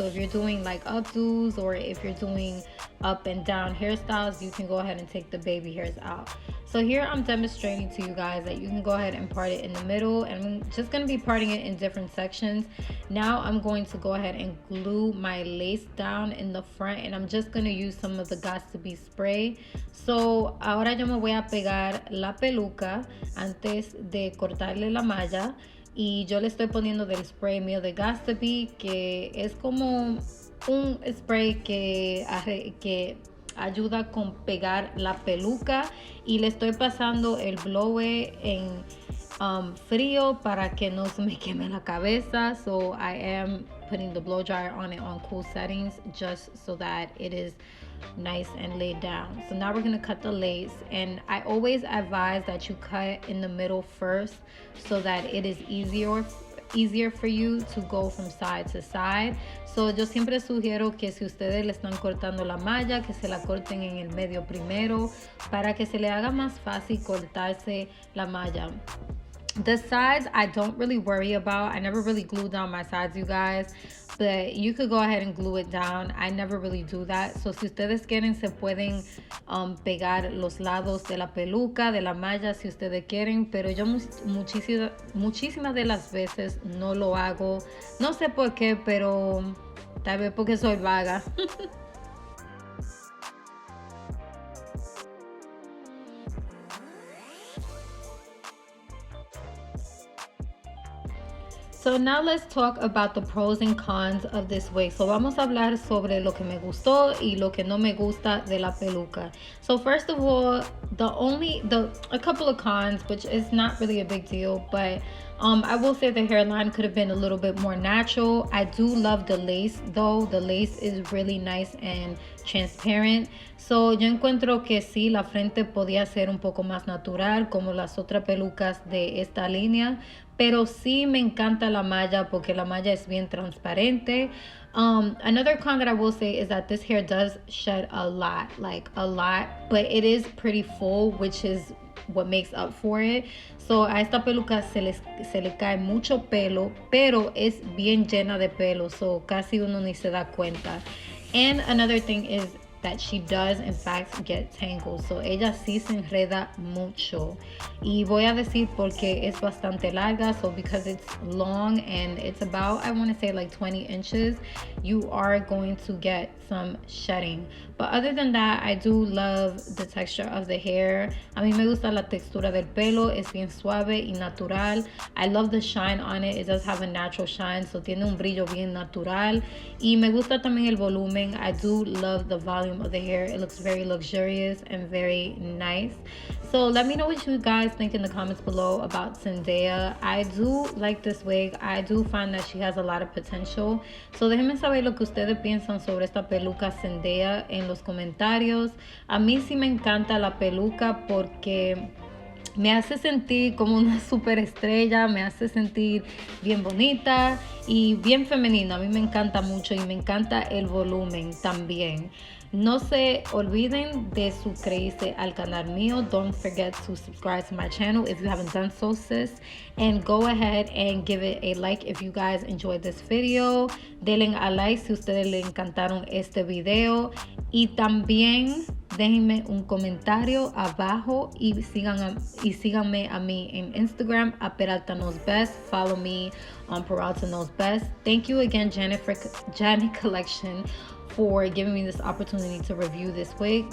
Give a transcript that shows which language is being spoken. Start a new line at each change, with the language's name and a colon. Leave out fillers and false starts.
English: So if you're doing like updos, or if you're doing up and down hairstyles, you can go ahead and take the baby hairs out. So here I'm demonstrating to you guys that you can go ahead and part it in the middle, and I'm just going to be parting it in different sections. Now I'm going to go ahead and glue my lace down in the front, and I'm just going to use some of the Got2b spray.
Spanish: So ahora yo me voy a pegar la peluca antes de cortarle la malla, y yo le estoy poniendo del spray mío de Got2b, que es como un spray que ayuda con pegar la peluca, y le estoy pasando el blower en frío para que no se me queme la cabeza.
English: So I am putting the blow dryer on it on cool settings, just so that it is nice and laid down. So now we're going to cut the lace, and I always advise that you cut in the middle first, so that it is easier for you to go from side to side.
Spanish: So yo siempre sugiero que si ustedes le están cortando la malla, que se la corten en el medio primero, para que se le haga más fácil cortarse la malla.
English: The sides I don't really worry about. I never really glue down my sides, you guys, but you could go ahead and glue it down. I never really do that.
Spanish: So si ustedes quieren, se pueden pegar los lados de la peluca, de la malla, si ustedes quieren, pero yo muchísimas de las veces no lo hago. No sé por qué, pero tal vez porque soy vaga.
English: So now let's talk about the pros and cons of this wig.
Spanish: So vamos a hablar sobre lo que me gustó y lo que no me gusta de la peluca.
English: So first of all, a couple of cons, which is not really a big deal, but I will say the hairline could have been a little bit more natural. I do love the lace though. The lace is really nice and transparent.
Spanish: So yo encuentro que sí, la frente podía ser un poco más natural, como las otras pelucas de esta línea. Pero sí me encanta la malla, porque la malla es bien transparente.
English: Another con that I will say is that this hair does shed a lot, but it is pretty full, which is what makes up for it.
Spanish: So a esta peluca se le cae mucho pelo, pero es bien llena de pelo, so casi uno ni se da cuenta.
English: And another thing is that she does in fact get tangled.
Spanish: So ella sí se enreda mucho. Y voy a decir porque es bastante larga.
English: So because it's long and it's about, I want to say like 20 inches, you are going to get some shedding. But other than that, I do love the texture of the hair.
Spanish: A mí me gusta la textura del pelo. Es bien suave y natural.
English: I love the shine on it. It does have a natural shine.
Spanish: So tiene un brillo bien natural. Y me gusta también el volumen.
English: I do love the volume of the hair. It looks very luxurious and very nice. So let me know what you guys think in the comments below about Zendaya. I do like this wig. I do find that she has a lot of potential.
Spanish: So déjenme saber lo que ustedes piensan sobre esta peluca Zendaya en los comentarios. A mí sí me encanta la peluca porque me hace sentir como una superestrella, me hace sentir bien bonita y bien femenina. A mí me encanta mucho y me encanta el volumen también. No se olviden de suscribirse al canal mío.
English: Don't forget to subscribe to my channel if you haven't done so, sis. And go ahead and give it a like if you guys enjoyed this video.
Spanish: Denle a like si ustedes le encantaron este video. Y también déjenme un comentario abajo y síganme a mí en Instagram a Peralta Knows Best.
English: Follow me on Peralta Knows Best. Thank you again, Janet Collection, for giving me this opportunity to review this wig.